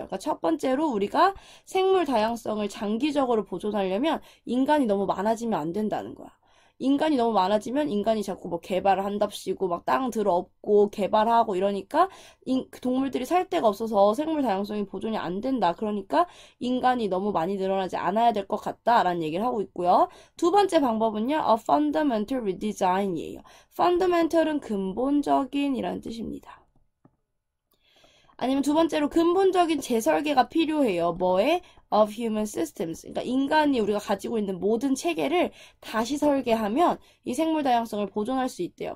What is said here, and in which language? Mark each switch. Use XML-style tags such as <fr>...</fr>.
<ko>그러니까 첫 번째로 우리가 생물 다양성을 장기적으로 보존하려면 인간이 너무 많아지면 안 된다는 거야. 인간이 너무 많아지면 인간이 자꾸 뭐 개발을 한답시고 막 땅 들어엎고 개발하고 이러니까 동물들이 살 데가 없어서 생물 다양성이 보존이 안 된다. 그러니까 인간이 너무 많이 늘어나지 않아야 될 것 같다라는 얘기를 하고 있고요. 두 번째 방법은요.</ko> <en>A fundamental redesign이에요.</en> <ko>fundamental은 근본적인 이라는 뜻입니다. 아니면 두 번째로 근본적인 재설계가 필요해요. 뭐에?</ko> <en>of human systems.</en> <ko>그러니까 인간이 우리가 가지고 있는 모든 체계를 다시 설계하면 이 생물 다양성을 보존할 수 있대요.</ko>